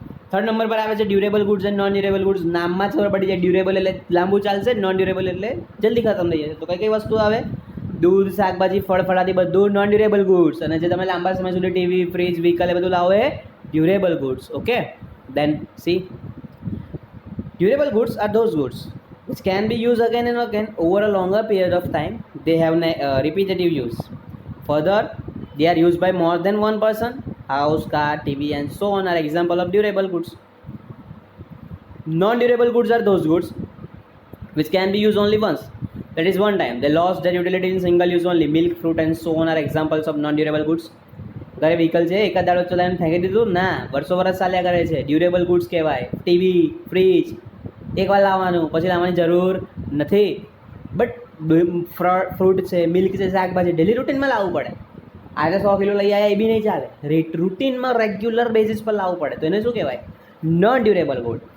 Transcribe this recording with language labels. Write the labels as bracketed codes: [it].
[gu] Third number પર આવે છે durable goods and non durable goods. નામમાં જ ખબર પડી જાય, ડ્યુરેબલ એટલે લાંબુ ચાલશે, નોન ડ્યુરેબલ એટલે જલ્દી ખતમ થઈ જશે. તો કઈ કઈ વસ્તુ આવે, દૂધ, શાકભાજી, ફળ ફળાથી બધું નોન ડ્યુરેબલ ગુડ્સ. અને જે તમે લાંબા સમય સુધી ટીવી, ફ્રીજ, વ્હીકલ એ બધું લાવો એ durable goods, okay. [en] Then see durable goods are those goods which can be used again and again over a longer period of time. They have repetitive use. Further, they are used by more than one person. House, car, TV and so on are example of durable goods. Non-durable goods are those goods which can be used only once, that is one time. They lost their utility in single use only. Milk, fruit and so on are examples of non-durable goods. [gu] ઘરે vehicle છે, એકાદ દાડો ચલાવીને ફેંકી દીધું ના, વર્ષો વર્ષ ચાલ્યા કરે છે, ડ્યુરેબલ ગુડ્સ કહેવાય. ટીવી, ફ્રીજ એકવાર લાવવાનું, પછી લાવવાની જરૂર નથી. બટ ફ્રૂટ છે, મિલ્ક છે, શાકભાજી ડેલી રૂટીનમાં લાવવું પડે. આજે 100 કિલો લઈ આવ્યા એ બી નહીં ચાલે, રૂટીનમાં રેગ્યુલર બેઝિસ પર લાવવું પડે, તો એને શું કહેવાય, નોન ડ્યુરેબલ ગુડ.